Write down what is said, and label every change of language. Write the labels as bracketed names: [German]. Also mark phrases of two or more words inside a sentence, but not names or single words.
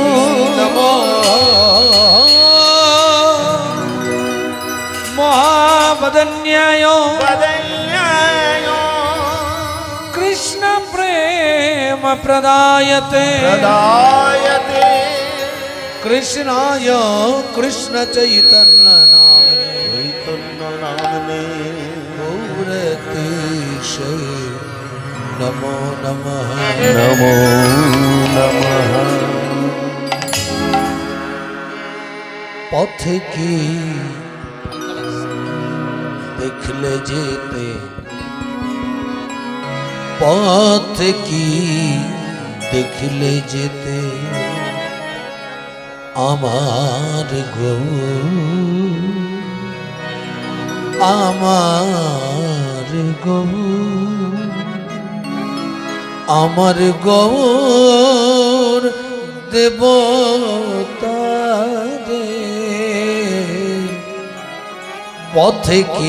[Sanskrit] नमो महावदन्याय कृष्ण प्रेम प्रदायते कृष्णाय कृष्ण चैतन्य नामने गौरतीशे नमो नमः। नमो नमः। [Bangla] পথ কি দেখলে যেতে পথ কি দেখলে যেতে आमार আমার গৌর দেবতারে পথে কি